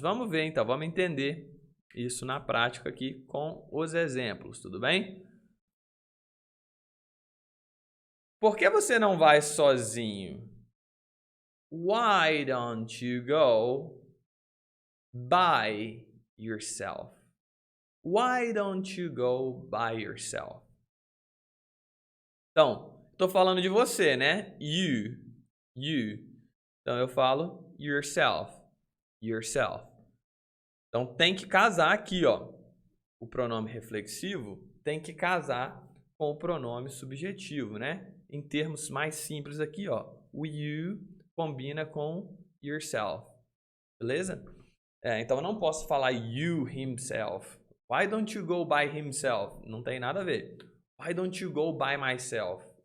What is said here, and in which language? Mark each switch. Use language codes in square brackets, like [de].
[pt] Vamos ver então, vamos entender isso na prática aqui com os exemplos, tudo bem? Por que você não vai sozinho? [en] Why don't you go by yourself? Why don't you go by yourself? [pt] Então, estou falando de você, né? You. Então, eu falo yourself. Então, tem que casar aqui, ó. O pronome reflexivo tem que casar com o pronome subjetivo, né? Em termos mais simples aqui, ó. O you combina com yourself. Beleza? Então, eu não posso falar [en] you himself. Why don't you go by himself? [pt] Não tem nada a ver. [en] Why don't you go by myself?